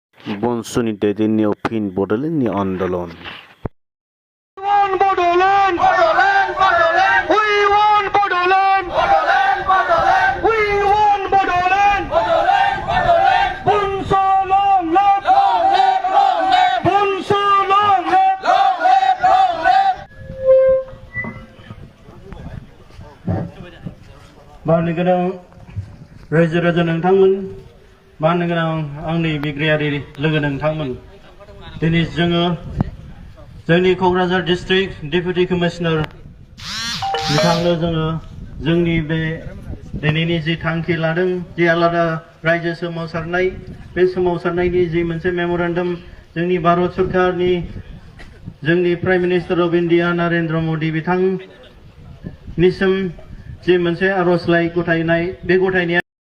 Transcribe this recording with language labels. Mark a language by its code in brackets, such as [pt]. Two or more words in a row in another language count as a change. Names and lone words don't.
[brx] Bonsu दैदेननायाव फिन बड'लेण्डनि आनदलन [en] Bodoland! Bodoland! Bodoland! We want Bodoland! Bodoland! Bodoland! We want Bodoland! Bodoland! Bodoland! Bonsu long live! Long live! Long live! Bonsu long live! Long live! Long live! [brx] माननो गोनां रायजो राजा नोंथांमोन, माननो गोनां आंनि बिग्रायारि लोगो नोंथांमोन, दिनै जोङो जोंनि क'क्राझार डिस्ट्रिक्ट [en] deputy commissioner [brx] बिथांनो जोङो जोंनि बे दिनैनि जि थांखि लादों, जि आलादा रायजो सोमावसारनाय, बे सोमावसारनायनि जि मोनसे मेम'रेन्डाम जोंनि भारत सरकारनि जोंनि [en] Prime Minister of India [brx] नरेन्द्र मदि बिथांनिसिम जि मोनसे आर'जलाइ गथायनाय, बे गथायनाया